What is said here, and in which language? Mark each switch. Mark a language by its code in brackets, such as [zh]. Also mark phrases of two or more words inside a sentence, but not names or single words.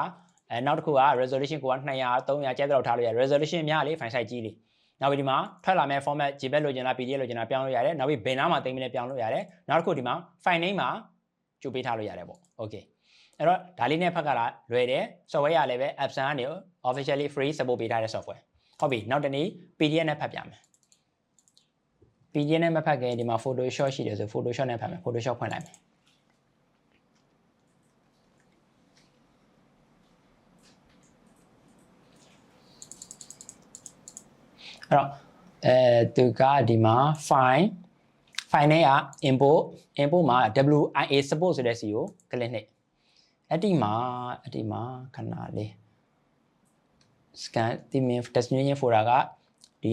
[my] နောက်တစ်ခုက resolution ကိုက200 300ကျဲတော့ထားလို့ရတယ် resolution များလေ [en] file size [my] ကြီးလေနောက်ပြီးဒီမှာထွက်လာမဲ့ format JPEG လိုချင်လား PDF လိုချင်လားပြောင်းလို့ရတယ်နောက်ပြီးဘယ်နားမှာသိမ်းမလဲပြောင်းလို့ရတယ်နောက်တစ်ခုဒီမှာ [en] file name [my] မှာကြိုပေးထားလို့ရတယ်ပေါ့ okay အဲ့တော့ဒါလေးနဲ့ဖတ်ကြတာလွယ်တယ် software ရလည်းပဲ Epson ကနေ [en] officially free support [my] ပေးထားတဲ့ software ဟုတ်ပြီနောက်တစ်နည်း PDF နဲ့ဖတ်ပြမယ် PDF နဲ့မဖတ်ခင်ဒီမှာ Photoshop ရှိတယ်ဆို Photoshop နဲ့ဖတ်မယ် Photoshop ဖွင့်လိုက်မယ် အဲ့တော့သူကဒီမှာ file နဲ့က import မှာ [en] WIA support [my] ဆိုတဲ့စီကို click နှိပ်အဲ့ဒီမှာခဏလေး scan ဒီ [en] destination folder [my] ကဒီ